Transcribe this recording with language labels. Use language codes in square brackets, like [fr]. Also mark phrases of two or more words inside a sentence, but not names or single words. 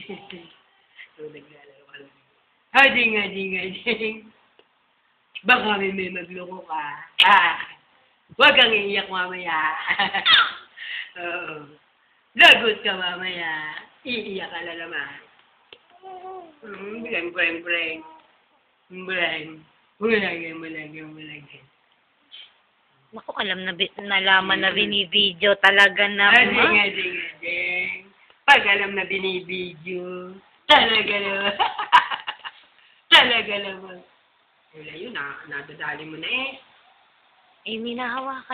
[tl] Hading, hading, hading. Baka may magloko ka. Huwag kang iiyak mamaya. Oo. Lagot ka mamaya. Iiyak ka na naman. Breng, breng, breng. Breng. Bulagay, bulagay, bulagay. Naku, nalaman na binibideo talaga na. Hading, hading, hading. Pag alam na binibideo, talaga naman. Talaga naman. Wala yun, nadadali mo na eh. Eh, minahawakan